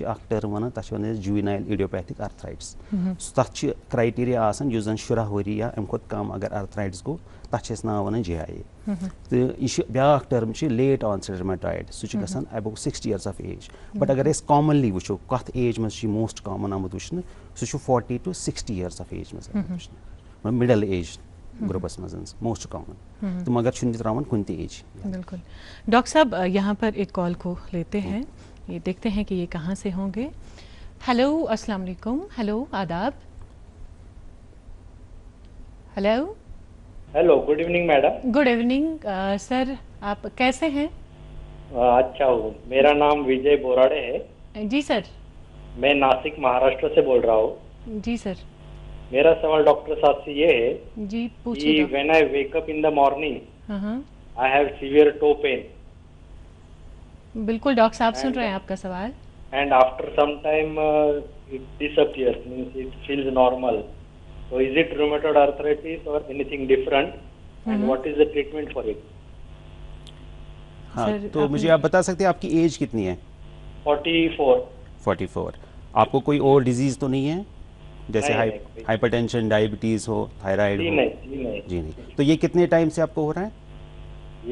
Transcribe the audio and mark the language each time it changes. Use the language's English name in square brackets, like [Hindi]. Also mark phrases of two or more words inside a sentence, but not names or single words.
[English] term one [Kashmiri] तथ [English] one juvenile idiopathic arthritis [Kashmiri] तथ क्राइटेरिया आसान जन 16 वरी या अम कम अगर आर्थराइटिस गो तथ नाव वन JIA तो यह ब्या [English] term late onset rheumatoid [Kashmiri] सह गसान [English] above 60 years of age but [Kashmiri] अगर कॉमनली वुचो कथ एज मज [English] most common [Kashmiri] आमुत वुचन सह [English] 40 to 60 years of age [Kashmiri] मज [English] middle age groups [Kashmiri] मज [English] most common [Kashmiri] तो मगर त्रावन कुन एज [Hindi] बिल्कुल डॉक्टर साहब यहाँ पर एक कॉल को लेते हैं ये देखते हैं कि ये कहाँ से होंगे हेलो [Arabic] السلام عليكم [Hindi] हेलो आदाब हेलो [English] hello good evening madam good evening sir [Hindi] आप कैसे हैं अच्छा हूँ मेरा नाम विजय बोराड़े है जी सर मैं नासिक महाराष्ट्र से बोल रहा हूँ जी सर मेरा सवाल डॉक्टर साहब से ये है जी पूछिए [English] when I wake up in the morning I have severe toe pain [Hindi] बिल्कुल डॉक्टर साहब सुन रहे हैं आपका सवाल [English] and after some time it disappears means it feels normal so is it rheumatoid arthritis or anything different and what is the treatment for it [Hindi] हाँ तो मुझे आप बता सकते हैं आपकी एज कितनी है 44 आपको कोई और डिजीज तो नहीं है जैसे [English] hypertension diabetes [Hindi] हो थायराइड हो जी नहीं तो ये कितने टाइम से आपको हो रहा है